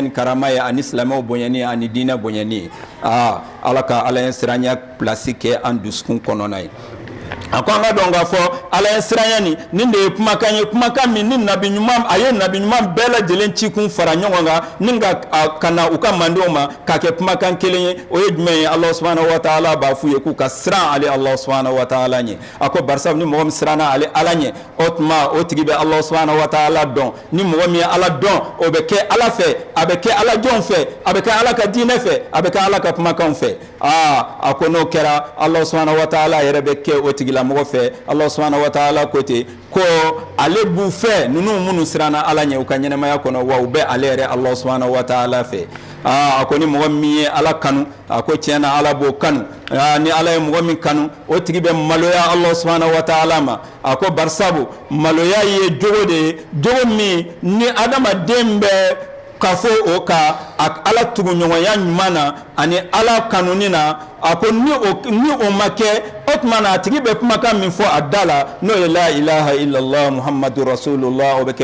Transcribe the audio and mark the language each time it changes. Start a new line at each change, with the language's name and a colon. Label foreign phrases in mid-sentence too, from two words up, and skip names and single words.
Bambara: ni karama ye ani silamɛw bonyani ani diinɛ bonyani ye ala ka ala ɲɛ siranya pilasi kɛ an dusukun kɔnɔna ye a ko an ka dɔn k'a fɔ ala ɲɛ siranya nin de ye kumakan ye kumakan min ni nabi ɲuman a ye nabi ɲuman bɛɛ lajɛlen cikun fara ɲɔgɔn kan ni ka na u ka mandenw ma k'a kɛ kumakan kelen ye o ye jumɛn ye
Arabic: الله سبحانه وتعالى
Bambara: b'a f'u ye k'u ka siran ale Allah
Arabic: سبحانه وتعالى
Bambara: ɲɛ a ko barisa ni mɔgɔ min siranna ale ala ɲɛ o tuma o tigi bɛ
Arabic: الله سبحانه وتعالى
Bambara: dɔn ni mɔgɔ min ye ala dɔn o bɛ kɛ ala fɛ a bɛ kɛ ala jɔnw fɛ a bɛ kɛ ala ka diinɛ fɛ a bɛ kɛ ala ka kumakanw fɛ a ko n'o kɛra
Arabic: الله سبحانه وتعالى
Bambara: yɛrɛ bɛ kɛ o tigi mɔgɔ fɛ
Arabic: الله سبحانه وتعالى
Bambara: ko ten ko ale b'u fɛ ninnu minnu siranna ala ɲɛ u ka ɲɛnɛmaya kɔnɔ wa u bɛ ale yɛrɛ
Arabic: الله سبحانه وتعالى
Bambara: fɛ a ko ni mɔgɔ min ye ala kanu a ko tiɲɛ na ala b'o kanu ni ala ye mɔgɔ min kanu o tigi bɛ maloya
Arabic: الله سبحانه وتعالى
Bambara: ma a ko barisabu maloya ye jogo de ye jogo min ni adamaden bɛ k'a fɔ o ka ala tuguɲɔgɔnya ɲuman na ani ala kanuni na a ko ni o ma kɛ o tuma na a tigi bɛ kumakan min fɔ a da la n'o ye
Arabic: لا إله إلا الله محمد رسول الله
Bambara: o bɛ kɛ